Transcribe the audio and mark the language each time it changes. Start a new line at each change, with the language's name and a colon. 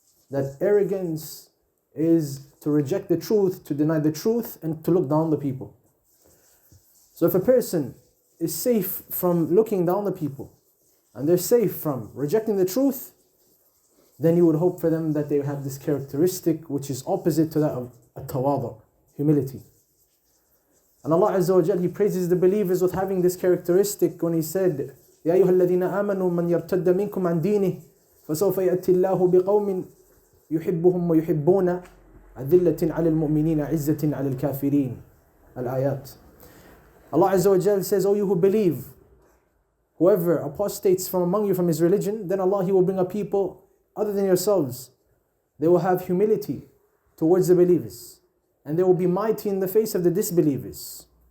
English: That arrogance is to reject the truth, to deny the truth, and to look down the people. So if a person is safe from looking down the people, and they're safe from rejecting the truth, then you would hope for them that they have this characteristic which is opposite to that of tawadu', humility. And Allah Azza wa Jal, He praises the believers with having this characteristic when He said,
Arabic: يَا أَيُّهَا الَّذِينَ آمَنُوا مَنْ يَرْتَدَّ مِنْكُمْ عَنْ دِينِهِ فَسَوْفَ يَأْتِي اللَّهُ بِقَوْمٍ يُحِبُّهُمْ وَيُحِبُّونَ أَذِلَّةٍ عَلَى الْمُؤْمِنِينَ عِزَّةٍ عَلى الْكَافِرِينَ. Al-Ayat.
English: Allah Azza wa Jal says, O you who believe, whoever apostates from among you from his religion, then Allah, He will bring a people other than yourselves. They will have humility towards the believers, and they will be mighty in the face of the disbelievers.